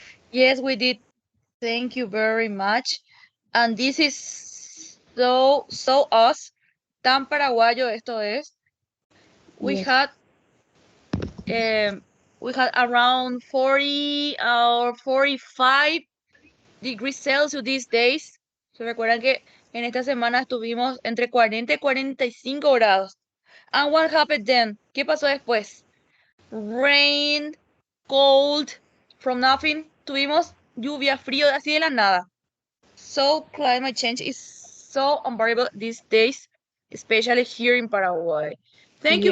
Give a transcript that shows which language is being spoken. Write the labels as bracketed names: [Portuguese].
[English] Yes, we did. Thank you very much. And this is so us. [Spanish] Tan paraguayo esto es. We [English] Yes. had around 40 or 45 degrees Celsius these days. [Spanish] ¿Se recuerdan que en esta semana estuvimos entre 40 y 45 grados? [English] And what happened then? [Spanish] ¿Qué pasó después? [English] Rain, cold, from nothing. [Spanish] Tuvimos lluvia, frío, así de la nada. [English] So climate change is so unbearable these days, especially here in Paraguay. Thank you,